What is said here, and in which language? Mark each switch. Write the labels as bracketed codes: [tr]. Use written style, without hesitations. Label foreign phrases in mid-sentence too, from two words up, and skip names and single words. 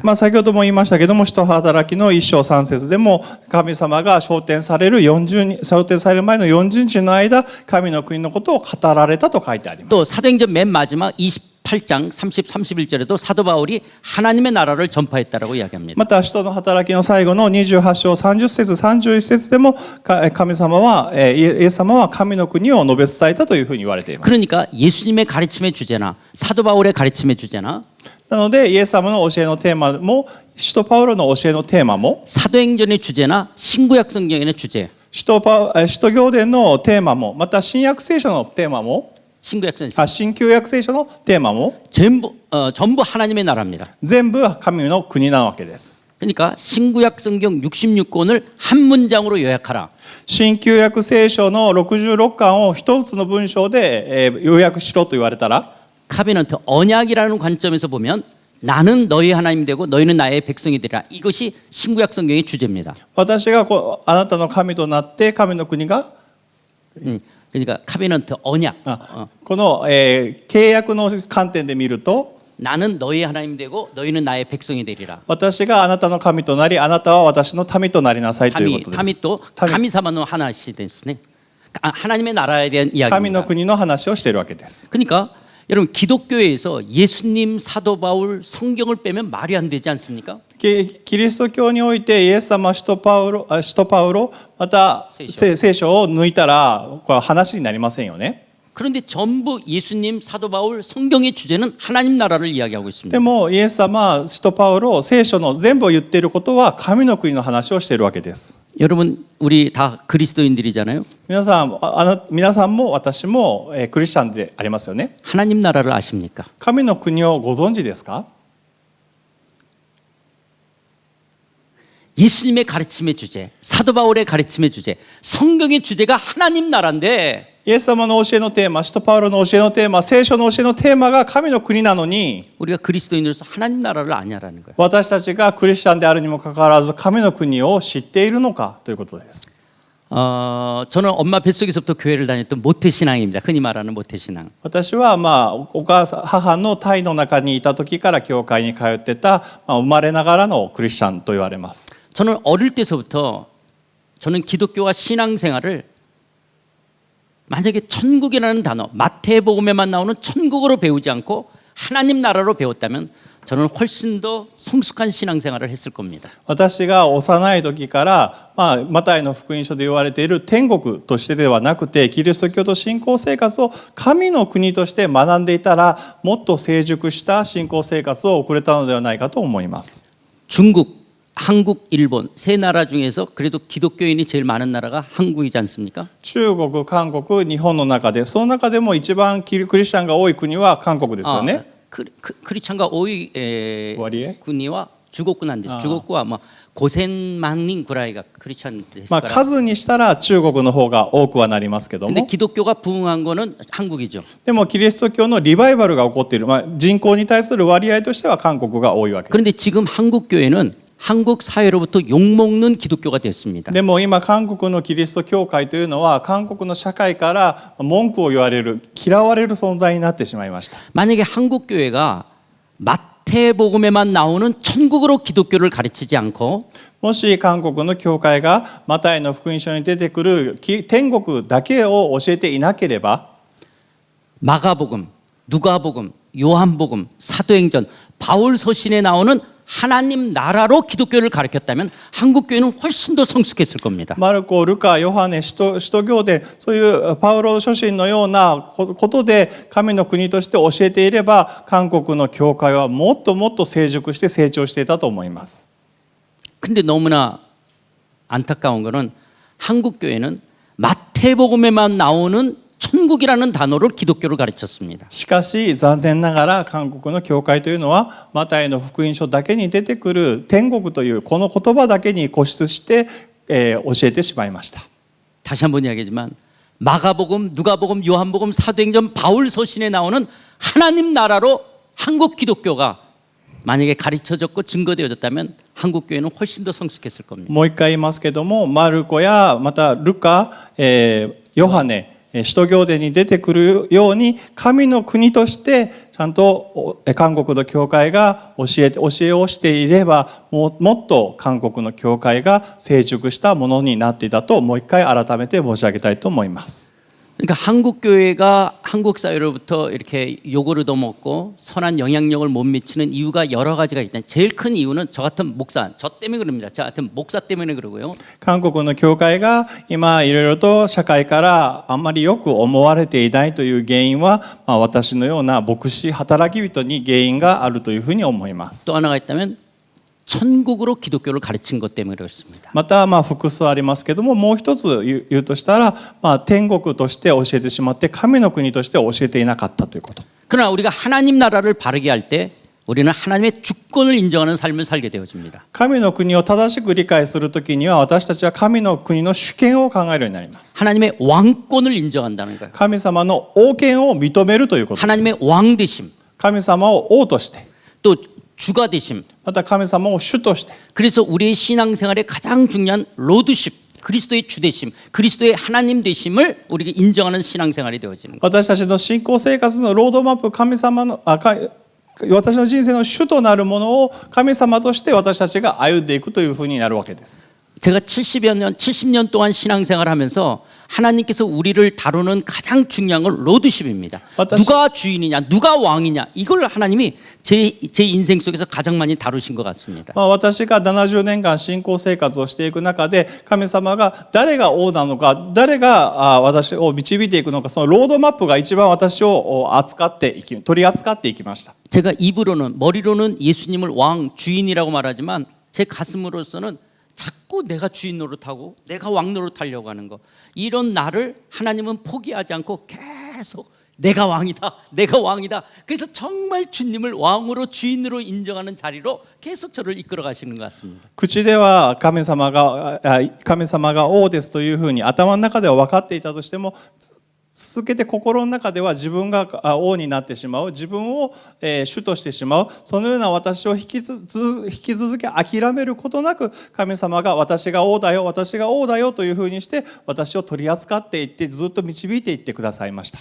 [ja] 先ほども言いましたけども、使徒働きの1章3節でも神様が昇天される前の40日の間、神の国のことを語られたと書いてあります。 [ko] 또 사도행전 맨 마지막 28장 30, 31절에도 사도 바울이 하나님의 나라를 전파했다라고 이야기합니다. [ja] また使徒の働きの最後の28章30節31節でも神様はイエス様は神の国を述べ伝えたというふうに言われています。 [ko] 그러니까 예수님의 가르침의 주제나 사도 바울의 가르침의 주제나 [ja] なのでイエス様の教えのテーマも使徒パウロの教えのテーマも [ko] 사도행전의 주제나 신구약 성경의 주제 [ja] 使徒行伝のテーマもまた新約聖書のテーマも [ko] 신구약 성경 [ja] 新旧約聖書のテーマも [ko] 전부 하나님의 나라입니다. [ja] 全部神の国なわけです。 [ko] 그러니까 신구약 성경 66권을 한 문장으로 요약하라. [ja] 新旧約聖書の66巻を一つの文章で要約しろと言われたら [ko] 카베넌트 언약이라는 관점에서 보면 나는 너희 하나님 되고 너희는 나의 백성이 되리라. 이것이 신구약 성경의 주제입니다. [ja] 私があなたの神となって神の国が [ko] 그러니까 카베넌트 언약. [ja] この契約の観点で見ると [ko] 나는 너희 하나님 되고 너희는 나의 백성이 되리라. [ja] 私があなたの神となりあなたは私の民となりなさいということです。 담이 또 가미사마노 하나시 됐으네. [ko] 하나님의 나라에 대한 [ja] 神の [ko] 이야기입니다. [ja] 国の話をしているわけです。 [ko] 그러니까 여러분 기독교에서 예수님, 사도 바울, 성경을 빼면 말이 안 되지 않습니까? [ja] キリスト教においてイエス様、使徒パウロ、また聖書を抜いたらこれは話になりませんよね。 [ko] 그런데 전부 예수님, 사도 바울, 성경의 주제는 하나님 나라를 이야기하고 있습니다. [ja] でもイエス様、使徒パウロ、聖書の全部を言っていることは神の国の話をしているわけです。 [ko] 여러분 우리 다 그리스도인들이잖아요. [ja] 皆さんも私もクリスチャンでありますよね。 [ko] 하나님 나라를 아십니까? [ja] 神の国をご存知ですか？ [ko] 예수님의 가르침의 주제, 사도 바울의 가르침의 주제, 성경의 주제가 하나님 나라인데 [ja] イエス様の教えのテーマ、使徒パウロの教えのテーマ、聖書の教えのテーマが神の国なのに [ko] 우리가 그리스도인으로서 하나님 나라를 아냐라는 거예요. [ja] 私たちがクリスチャンであるにもかかわらず神の国を知っているのかということです。 [ko] 저는 엄마 뱃속에서부터 교회를 다녔던 모태신앙입니다. 흔히 말하는 모태신앙. [ja] 私はお母さん母の胎の中にいた時から教会に通ってた、生まれながらのクリスチャンと言われます。 [ko] 저는 어릴 때서부터 저는 기독교와 신앙생활을 만약에 천국이라는 단어, 마태복음에만 나오는 천국으로 배우지 않고 하나님 나라로 배웠다면 저는 훨씬 더 성숙한 신앙생활을 했을 겁니다. [ja] 私が幼い時から、マタイの福音書で言われている天国としてではなくてキリスト教と信仰生活を神の国として学んでいたらもっと成熟した信仰生活を送れたのではないかと思います。 [ko] 중국, 한국, 일본 세 나라 중에서 그래도 기독교인이 제일 많은 나라가 한국이지 않습니까? [ja] 中国、韓国、日本の中でその中でも一番クリスチャンが多い国は韓国ですよね。 크리스찬과 오이 割合? 군이와 주곡군 안 되죠. 주곡구와 뭐 고센만닝 구라이가 크리스찬 됐을 数にしたら中国の方が多くはなりますけど [ko] 근데 [ja] も [ko] 기독교가 부흥한 거는 한국이죠. [ja] でもキリスト教のリバイバルが起こっている、人口に対する割合としては韓国が多いわけです。 [ko] 그런데 지금 한국 교회는 한국 사회로부터 욕먹는 기독교가 됐습니다. [ja] でも今韓国のキリスト教会というのは韓国の社会から文句を言われる嫌われる存在になってしまいました。 [ko] 만약에 한국 교회가 마태복음에만 나오는 천국으로 기독교를 가르치지 않고 [ja] もし韓国の教会がマタイの福音書に出てくる天国だけを教えていなければ [ko] 마가복음, 누가복음, 요한복음, 사도행전, 바울서신에 나오는 하나님 나라로 기독교를 가르쳤다면 한국 교회는 훨씬 더 성숙했을 겁니다. [ja] マルコ、ルカ、ヨハネ、使徒行伝、そういうパウロ書信のようなことで神の国として教えていれば韓国の教会はもっともっと成熟して成長していたと思います。 [ko] 근데 너무나 안타까운 거는 한국 교회는 마태복음에만 나오는 천국이라는 단어로 기독교를 가르쳤습니다. [ja] しかし残念ながら韓国の教会というのはマタイの福音書だけに出てくる天国というこの言葉だけに固執して、教えてしまいました。 [ko] 다시 한번 이야기하지만 마가복음, 누가복음, 요한복음, 사도행전, 바울서신에 나오는 하나님 나라로 한국 기독교가 만약에 가르쳐졌고 증거되어졌다면 한국 교회는 훨씬 더 성숙했을 겁니다. [ja] もう一回言いますけども、マルコやまたルカ、ヨハネ、使徒行伝に出てくるように神の国としてちゃんと韓国の教会が教えをしていればもっと韓国の教会が成熟したものになっていたともう一回改めて申し上げたいと思います。 [ko] 그러니까 한국 교회가 한국 사회로부터 이렇게 욕을 얻어먹고 선한 영향력을 못 미치는 이유가 여러 가지가 있다. 제일 큰 이유는 저 같은 목사, 저 때문에 그럽니다. 저 같은 목사 때문에 그러고요. [ja] 韓国の教会が今いろいろと社会からあんまりよく思われていないという原因は、私のような牧師働き人に原因があるというふうに思います。 [ko] 또 하나가 있다면 천국으로 기독교를 가르친 것 때문에 그렇습니다. [ja] また複数ありますけどももう一つ言うとしたら、天国として教えてしまって神の国として教えていなかったということ。 [ko] 그러나 우리가 하나님 나라를 바르게 할 때 우리는 하나님의 주권을 인정하는 삶을 살게 되어집니다. [ja] 神の国を正しく理解するときには私たちは神の国の主権を考えるようになります。 [ko] 하나님의 왕권을 인정한다는 거예요. [ja] 神様の王権を認めるということです。 [ko] 하나님의 왕되심, [ja] 神様を王として [ko] 또 주가 되심. [ja] また神様を主として [ko] 그래서 우리의 신앙생활의 가장 중요한 로드십, 그리스도의 주되심, 그리스도의 하나님 되심을 우리가 인정하는 신앙생활이 되어지는 거예요. [ja] 私たちの信仰生活のロードマップ神様の私の人生の主となるものを神様として私たちが歩んでいくというふうになるわけです。 [ko] 제가 70년 동안 신앙생활을 하면서 하나님께서 우리를 다루는 가장 중요한 건 로드십입니다. 누가 주인이냐, 누가 왕이냐 이걸 하나님이 제 인생 속에서 가장 많이 다루신 것 같습니다. [ja] 私が70年間信仰生活をしていく中で神様が誰が王なのか誰が私を導いていくのかそのロードマップが一番私を取り扱っていきました。 [ko] 제가 입으로는 머리로는 예수님을 왕, 주인이라고 말하지만 제 가슴으로서는 자꾸 내가 주인 노릇하고 내가 왕 노릇하려고 하는 거 이런 나를 하나님은 포기하지 않고 계속 내가 왕이다 내가 왕이다 그래서 정말 주님을 왕으로 주인으로 인정하는 자리로 계속 저를 이끌어 가시는 것 같습니다. [ja] 口では神様が王ですというふうに頭の中では分かっていたとしても続けて心の中では自分が王になってしまう、自分を主としてしまう、そのような私を引き続き諦めることなく、神様が私が王だよ、私が王だよというふうにして私を取り扱っていって、ずっと導いていってくださいました。